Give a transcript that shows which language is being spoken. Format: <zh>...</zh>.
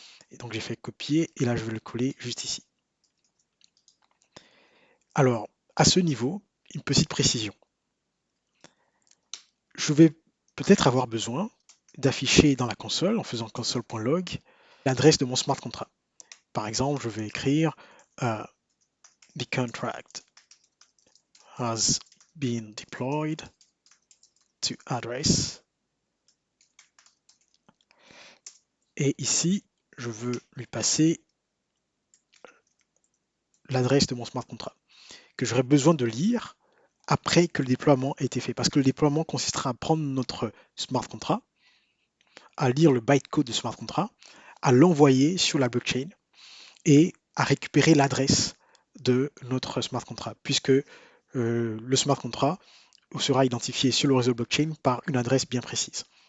<fr>Et donc, j'ai fait copier et là, je vais le coller juste ici. Alors, à ce niveau, une petite précision. Je vais peut-être avoir besoin d'afficher dans la console, en faisant console.log, l'adresse de mon smart contract. Par exemple, je vais écrire</fr> <en>the contract has been deployed to address.</en> <fr>Et ici, je veux lui passer l'adresse de mon smart contract que j'aurai besoin de lire après que le déploiement ait été fait. Parce que le déploiement consistera à prendre notre smart contract, à lire le bytecode du smart contract, à l'envoyer sur la blockchain et à récupérer l'adresse de notre smart contract, puisque le smart contract sera identifié sur le réseau blockchain par une adresse bien précise.</fr>